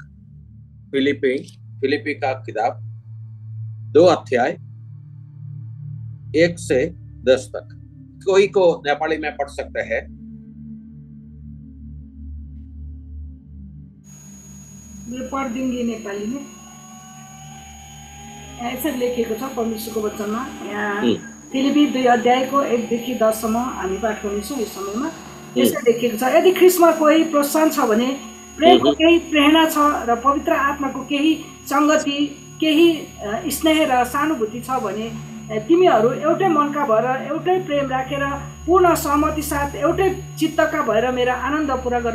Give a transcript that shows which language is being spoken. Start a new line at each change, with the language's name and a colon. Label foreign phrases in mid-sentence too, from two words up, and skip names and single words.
Hindi: फिलिपी का किताब 2 अध्याय 1 से 10 तक। कोई को नेपाली में पढ़ सकते हैं। मैं पढ़ दूंगी नेपाली में।
Nepali: ऐसे लेखेको छ परमेश्वरको वचनमा। यहाँ फिलिपी 2 अध्यायको 1 देखि 10 सम्म हामी पाठ गर्नेछौँ। यस समयमा यसरी लेखेको छ, यदि ख्रिस्टमा कोही प्रोत्साहन छ भने, प्रेमको केही प्रेरणा छ र पवित्र आत्माको केही सङ्गति, केही स्नेह र सहानुभूति छ भने, तिमीहरू एउटै मनका भएर, एउटै प्रेम राखेर, पूर्ण सहमति साथ एउटै चित्तका भएर मेरा आनन्द पुरा गर।